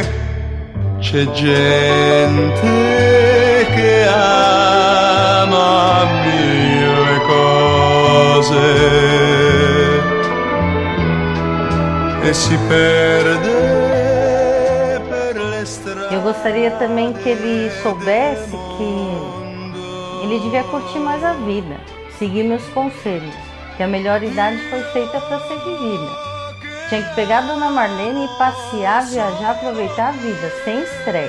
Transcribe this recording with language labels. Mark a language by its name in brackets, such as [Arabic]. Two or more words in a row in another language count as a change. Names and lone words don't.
[Italian] C'è gente che ama mille cose e si perde per le strade. [Portuguese] Eu gostaria também que ele soubesse que ele devia curtir mais a vida, seguir meus conselhos, que a melhor idade foi feita para ser vivida. Tinha que pegar a Dona Marlene e passear, viajar, aproveitar a vida, sem estresse.